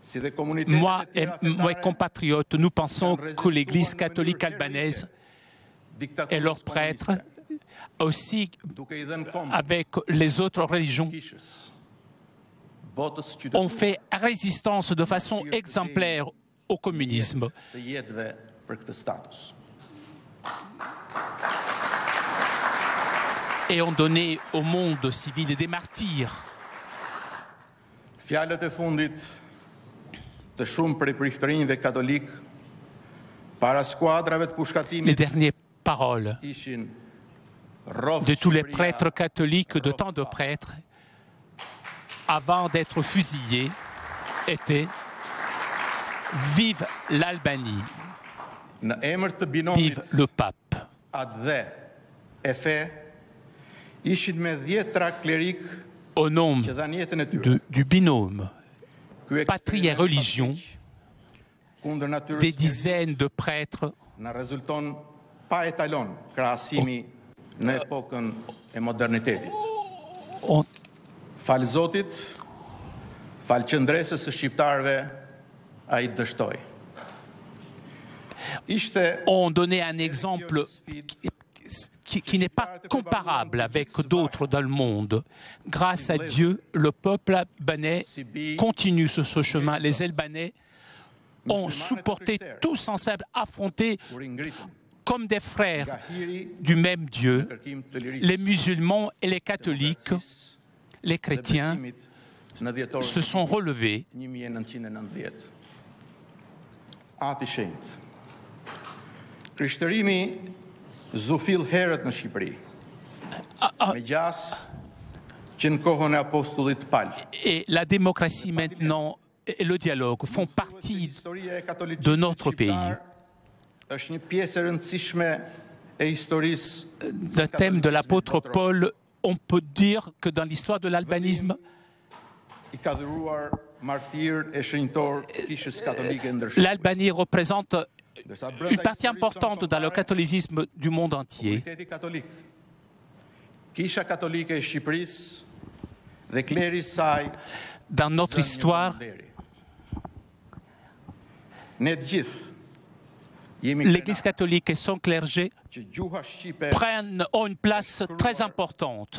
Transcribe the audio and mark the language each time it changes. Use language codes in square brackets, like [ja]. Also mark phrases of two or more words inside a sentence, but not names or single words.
[fr] Moi et mes compatriotes, nous pensons que l'Église catholique albanaise et leurs prêtres, aussi avec les autres religions, ont fait résistance de façon exemplaire au communisme. Et ont donné au monde civil des martyrs. [sq] Fjalët e fundit të shumë prej priftërinjve katolik para skuadrave të pushkatimit. [fr] Les dernières paroles de tous les prêtres catholiques, de tant de prêtres, avant d'être fusillés, étaient « Vive l'Albanie, vive le pape ». Au nom du binôme patrie et religion, des dizaines de prêtres ont [sq] Falë Zotit, falë qëndresës së shqiptarëve, ai dështoi. [fr] Ont donné un exemple qui n'est pas comparable avec d'autres dans le monde. Grâce à Dieu, le peuple albanais continue sur ce chemin. Les Albanais ont supporté tous ensemble, affronté comme des frères du même Dieu, les musulmans et les catholiques, les chrétiens se sont relevés. [sq] Krishtërimi zufill herët në Shqipëri. Me gjas që në kohën e apostullit Paul. [fr] Et la démocratie maintenant et le dialogue font partie de notre pays. [sq] Është një pjesë e rëndësishme e historisë. [fr] Le thème de l'apôtre Paul, on peut dire que dans l'histoire de l'albanisme, l'Albanie représente une partie importante dans le catholicisme du monde entier. Dans notre histoire, l'Église catholique et son clergé ont une place très importante.